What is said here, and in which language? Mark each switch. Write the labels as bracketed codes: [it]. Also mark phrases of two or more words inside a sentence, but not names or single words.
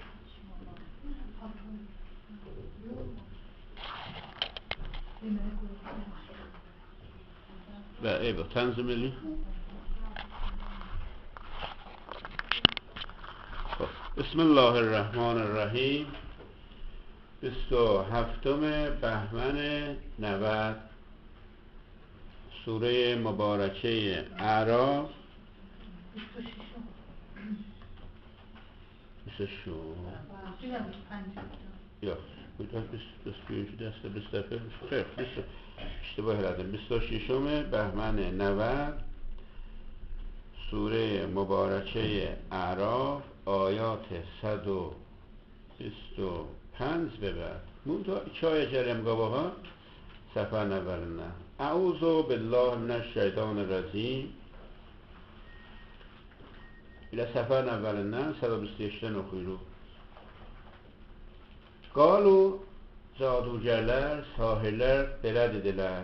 [az] Və eyvə, tənzim edin. [ar] بسم الله الرحمن الرحیم. [fa] 27 بهمن 90 سوره مبارکه اعراف 26 بهمن 90 سوره مبارکه اعراف آیات 125 به بعد [az] iki aya gələm qabağa səfərin əvvəlindən. [ar] أعوذ بالله من الشيطان الرجيم. [az] İlə səfərin əvvəlindən 125-dən oxuyuruq. Qalu cadugərlər, sahirlər belə dedilər.